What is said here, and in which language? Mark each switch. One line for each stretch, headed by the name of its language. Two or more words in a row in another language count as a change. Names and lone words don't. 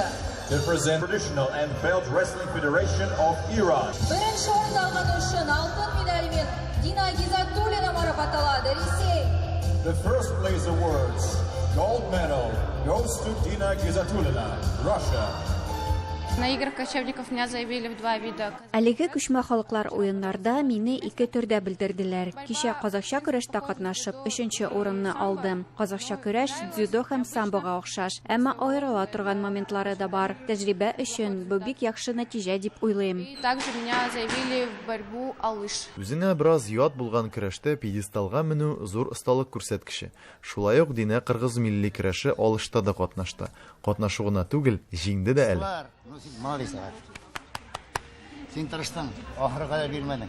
English: To present Traditional and Belt Wrestling Federation of Iran.
Kazakh: Бірінші орын алған үшін алтын медальмен Дина Гиззатуллина марапатталады. Ресей.
English: The first place awards, gold medal goes to Dina Gizatulina, Russia.
Russian: На играх кочевников меня заявили в 2 вида.
Tatar: Әлеге күчмә халыклар уеннарда мине 2 төрдә белдерделәр. Кичә казакча көрәштә катнашып 3нче урынны алдым. Казакча көрәш дзюдо һәм самбога охшаш, әмма аерыла торган моментлары да бар. Тәҗрибә өчен бу бик яхшы нәтиҗә дип уйлыйм.
Russian: Также меня заявили в борьбу алыш.
Tatar: Үзенә бераз ят булган көрәштә пьедесталга менү зур осталык күрсәткече. Шулай ук Дина кыргыз милли көрәше алышта да катнашты. Катнашуына түгел, җиңде дә әле.
Russian: Молодец.
Tatar: Син тырыштың, ахырга да бирмәдең.